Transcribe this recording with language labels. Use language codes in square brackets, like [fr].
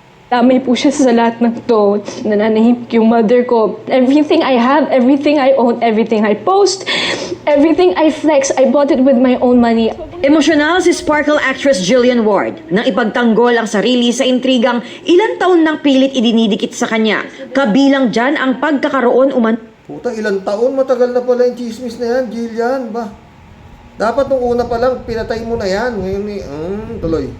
[tl] Damay po siya sa lahat ng to. Nananahimik yung mother ko. [en] Everything I have, everything I own, everything I post, everything I flex, I bought it with my own money. [tl] Emosyonal si Sparkle actress Jillian Ward nang ipagtanggol ang sarili sa intrigang ilang taon nang pilit idinidikit sa kanya. Kabilang dyan ang pagkakaroon Puta, ilang taon? Matagal na pala yung chismis na yan, Jillian. Dapat nung una pa lang, pinatay mo na yan. Ngayon tuloy.